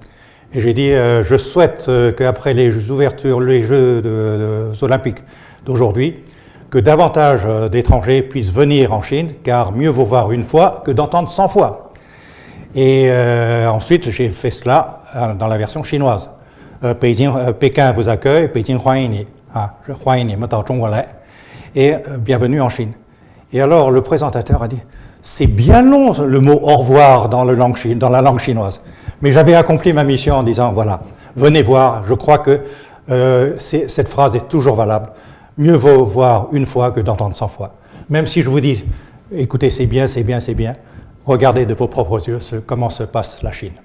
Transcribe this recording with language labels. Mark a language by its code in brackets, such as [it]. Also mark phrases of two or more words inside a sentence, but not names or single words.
[fr] Et j'ai dit je souhaite qu'après les ouvertures, les Jeux olympiques d'aujourd'hui, que davantage d'étrangers puissent venir en Chine car mieux vaut voir une fois que d'entendre 100 fois. Et ensuite j'ai fait cela dans la version chinoise. Pékin vous accueille, Pékin [zh] 欢迎你, 欢迎你们到中国来, [fr] et bienvenue en Chine. Et alors le présentateur a dit, c'est bien long le mot au revoir dans la langue chinoise. Mais j'avais accompli ma mission en disant, voilà, venez voir, je crois que cette phrase est toujours valable. Mieux vaut voir une fois que d'entendre 100 fois. Même si je vous dis, écoutez, c'est bien, c'est bien, c'est bien, regardez de vos propres yeux comment se passe la Chine.